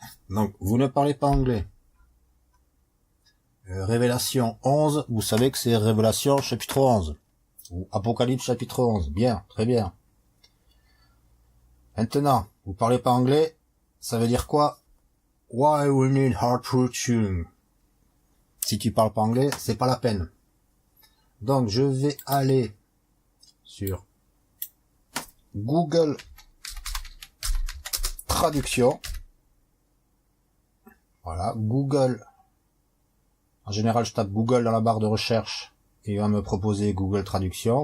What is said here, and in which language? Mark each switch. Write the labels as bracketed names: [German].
[French] Donc, vous ne parlez pas anglais. Révélation 11, vous savez que c'est Révélation chapitre 11. Ou Apocalypse chapitre 11. Bien, très bien. Maintenant, vous parlez pas anglais, ça veut dire quoi? [English] Why we need heart tuning? [French] Si tu parles pas anglais, c'est pas la peine. Donc, je vais aller sur Google Traduction. Voilà, Google. En général, je tape Google dans la barre de recherche et il va me proposer Google Traduction.